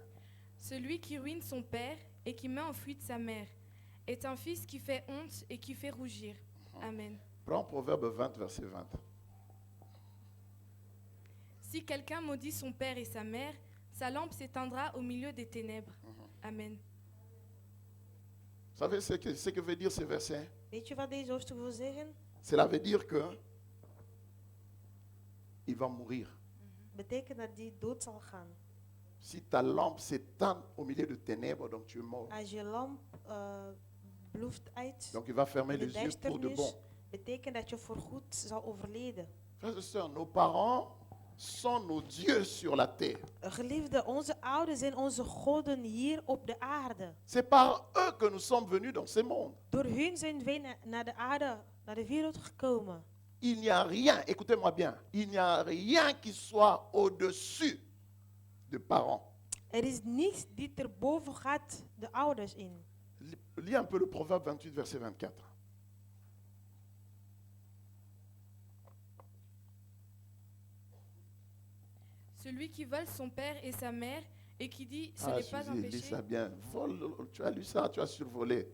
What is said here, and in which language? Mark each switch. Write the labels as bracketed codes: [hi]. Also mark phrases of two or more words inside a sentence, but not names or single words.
[fr] Celui qui ruine son père et qui met en fuite sa mère est un fils qui fait honte et qui fait rougir. Amen. Prends Proverbe 20, verset 20. Si quelqu'un maudit son père et sa mère, sa lampe s'éteindra au milieu des ténèbres. Amen. Vous savez ce que veut dire ce verset? [nl] Weet je wat deze hoofdstuk wil zeggen? [fr] Cela veut dire que il va mourir. [nl] Betekent dat die dood zal gaan. [fr] Si ta lampe s'éteint au milieu de ténèbres, donc tu es mort. [nl] Als je lamp bloeft uit, [fr] Donc il va fermer [nl] de [fr] les yeux pour de bon. [nl] duisternis, betekent dat je voorgoed zal overleden. [fr] Frères et sœurs, nos parents sont nos dieux sur la terre. [nl] Geliefde, onze ouders zijn onze goden hier op de aarde. [fr] C'est par eux que nous sommes venus dans ce monde. [nl] Door hun zijn wij naar de aarde, naar de wereld gekomen. [fr] Il n'y a rien, écoutez-moi bien, il n'y a rien qui soit au-dessus de parents. [nl] Er is niets die erboven gaat de ouders in. [fr] Lis un peu le Proverbe 28, verset 24. Celui qui vole son père et sa mère et qui dit ce Ah, n'est pas un Suzy, lis péché. ça bien. Tu as lu ça, tu as survolé.